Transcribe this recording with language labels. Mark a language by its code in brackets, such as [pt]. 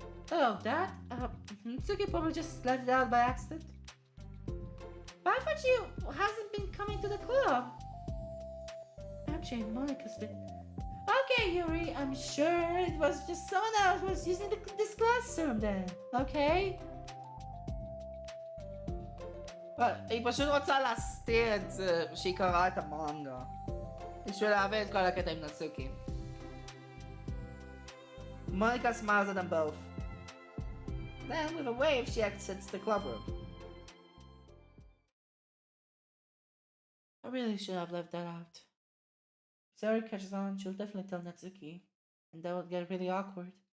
[en] Oh, that? Natsuki probably just let it out by accident. But I thought you hasn't been coming to the club. Actually, Monica's been... Okay, Yuri, I'm sure it was just someone else who was using this classroom then, okay? [he] היא פשוט רוצה להסתיר את זה שהיא קראה את המנגה. בשביל להבין את כל הקטע עם נצוקי. [en] Monica smiles at them both. Then, with a wave, she exits the clubroom. I really should have left that out. If Sayori catches on, she'll definitely tell Natsuki, and that would get really awkward.